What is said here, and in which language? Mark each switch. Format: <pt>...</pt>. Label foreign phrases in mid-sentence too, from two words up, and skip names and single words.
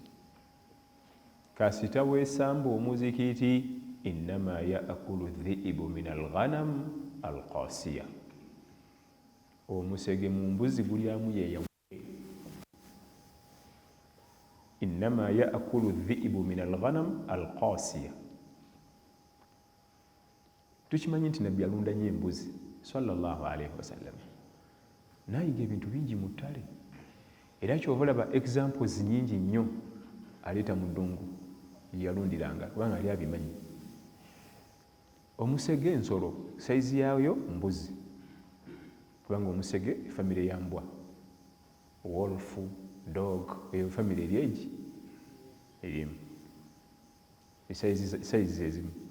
<lg>Kasita weesamba omuzikiti,</lg> <ar>إنما يأكل الذئب من الغنم القاصية,</ar> <lg>omusege mu mbuzi gulyamu yeeyawe.</lg> <ar>إنما يأكل الذئب من الغنم القاصية.</ar> <lg>Tukimanyi nti nabbi alunda nnyo embuzi</lg> <ar>صلى الله عليه وسلم,</ar> <lg>nayiga ebintu bingi mu ttale, era kyova olaba examples nnyingi nnyo aleeta mu ddungu yalundiranga kubanga ali abimanyi. Omusege ensolo saizi yaayo mbuzi, kubanga omusege efamire ya mbwa,</lg> <en>wolf, dog,</en> <lg>eyo famire eri egi erimu esaizi ezimu.</lg>